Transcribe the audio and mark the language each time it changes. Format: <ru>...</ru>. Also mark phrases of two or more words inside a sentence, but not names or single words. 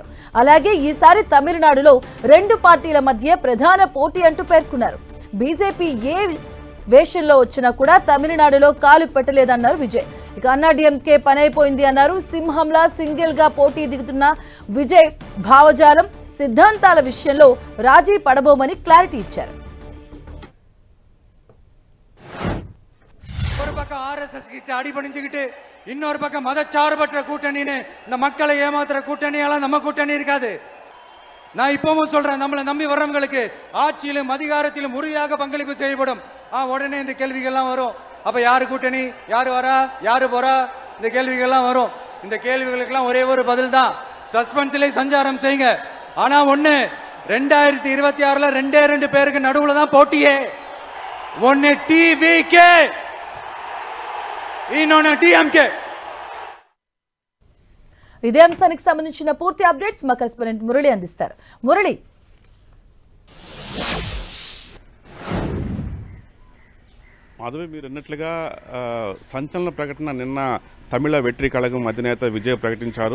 <te>అలాగే ఈసారి తమిళనాడులో రెండు పార్టీల మధ్య ప్రధాన పోటీ అంటూ పేర్కొన్నారు. బీజేపీ ఏ వేషంలో వచ్చినా కూడా తమిళనాడులో కాలు పెట్టలేదన్నారు విజయ్. ఇక అన్నా డిఎంకే పనైపోయింది అన్నారు. సింహంలా సింగిల్ గా పోటీ దిగుతున్న విజయ్ భావజాలం సిద్ధాంతాల విషయంలో రాజీ పడబోమని క్లారిటీ ఇచ్చారు.</te> <ta>ஒரு பக்கம் ஆர்எஸ்எஸ் கிட்ட அடிபணிஞ்சுக்கிட்டு இன்னொரு பக்கம் மதச்சார்பற்ற கூட்டணின்னு இந்த மக்களை ஏமாத்துற கூட்டணியெல்லாம் நம்ம கூட்டணி இருக்காது. நான் இப்பவும் சொல்றேன், நம்மளை நம்பி வர்றவங்களுக்கு ஆட்சியிலும் அதிகாரத்திலும் உறுதியாக பங்களிப்பு செய்யப்படும். உடனே இந்த கேள்விகள்லாம் வரும். அப்ப யாரு கூட்டணி, யாரு வரா, யாரு போறா, இந்த கேள்விகள்லாம் வரும். இந்த கேள்விகளுக்கெல்லாம் ஒரே ஒரு பதில் தான், சஸ்பென்ஸ்ல சஞ்சாரம் செய்யுங்க. ஆனா ஒண்ணு, 2026ல ரெண்டு பேருக்கு நடுவுல தான் போட்டியே. ஒன்னு டிவிகே, இன்னொன்னு డిఎంకే.</ta> <te>ఇదే అంశానికి సంబంధించిన పూర్తి అప్డేట్స్ మా కరెస్పాండెంట్ మురళి అందిస్తారు. మురళి, మాధవి, మీరు అన్నట్లుగా సంచలన ప్రకటన నిన్న తమిళ వెట్రి కళగం అధినేత విజయ్ ప్రకటించారు.</te>